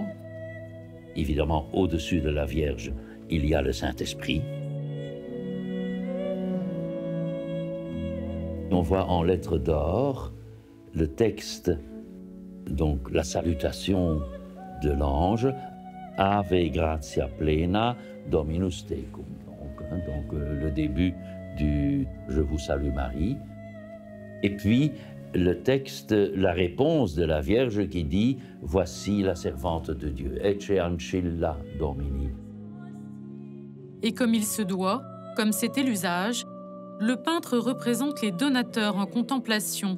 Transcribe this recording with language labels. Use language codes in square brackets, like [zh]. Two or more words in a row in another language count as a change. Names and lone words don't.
[fr] Évidemment, au-dessus de la Vierge, il y a le Saint-Esprit. On voit en lettres d'or le texte, donc la salutation de l'ange, [la] Ave gratia plena, Dominus tecum. [fr] Donc le début du Je vous salue Marie. Et puis le texte, la réponse de la Vierge qui dit Voici la servante de Dieu, [la] Ecce ancilla Domini. [fr] Et comme il se doit, comme c'était l'usage, le peintre représente les donateurs en contemplation.